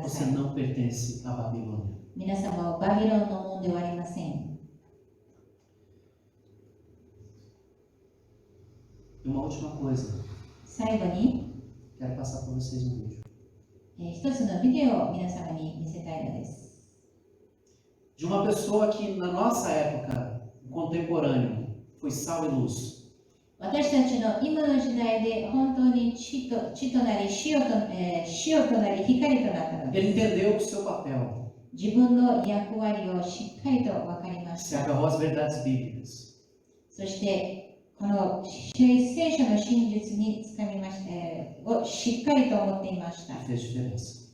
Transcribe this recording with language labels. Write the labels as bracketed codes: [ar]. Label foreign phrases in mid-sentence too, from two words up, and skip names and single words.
[pt] Você [ja] さい。 [pt] não pertence à Babilônia. [ja] 皆様はバビロンのものではありません。 [pt] E uma última coisa, [ja] 最後に、 [pt] quero passar para vocês um vídeo. [ja] 一つのビデオを皆様に見せたいのです。 [pt] De uma pessoa que na nossa época, contemporâneo, foi sal e luz. [ja] 私たちの今の時代で本当に血となり塩となり光となったの [pt] Ele [ja] です。 [pt] entendeu o seu papel, [ja] 自分の役割をしっかりと分かりまし [pt] se [ja] た。 [pt] agarrou às verdades bíblicas. [ja] そしてこの聖書の真実につかみましたをしっかりと思っていました。 [pt] E fez diferença.